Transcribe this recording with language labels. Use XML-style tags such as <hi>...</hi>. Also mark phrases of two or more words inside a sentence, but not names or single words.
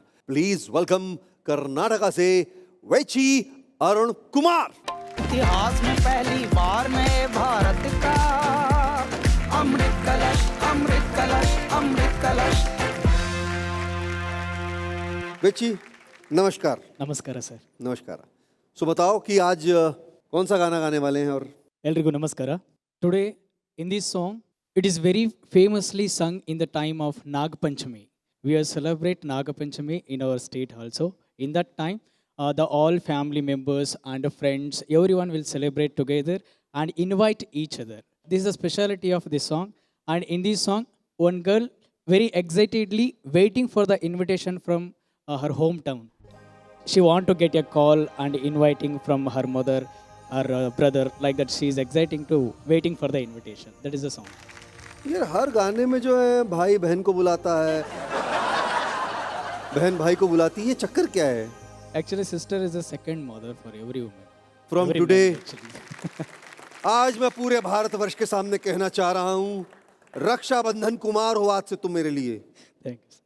<en>please welcome</en> <hi>कर्नाटका से वेची अरुण कुमार। इतिहास में पहली बार नए भारत का अमृत कलश, अमृत कलश, अमृत कलश। वेची नमस्कार।</hi> <kn>ನಮಸ್ಕಾರ ಸರ್।</kn> <hi>नमस्कार। सो बताओ कि आज कौन सा गाना गाने वाले हैं। और</hi> <kn>ಎಲ್ರಿಗೂ ನಮಸ್ಕಾರ।</kn> <en>Today in this song it is very famously sung in the time of Nag Panchami. We are celebrate Nag Panchami in our state also. In that time the all family members and friends, everyone will celebrate together and invite each other. This is the speciality of this song. And in this song, one girl very excitedly waiting for the invitation from her hometown. She want to get a call and inviting from her mother or brother, like that. She is exciting to waiting for the invitation. That is the song.</en> <hi>यार हर गाने में जो है भाई बहन को बुलाता है, बहन भाई को बुलाती है, ये चक्कर क्या है?</hi> <en>Actually, sister is the second mother for every woman. From Every today, man, actually.</en> <hi>आज मैं पूरे भारतवर्ष के सामने कहना चाह रहा हूँ, रक्षाबंधन कुमार हो आज से तुम मेरे लिए।</hi> <en>Thank you.</en>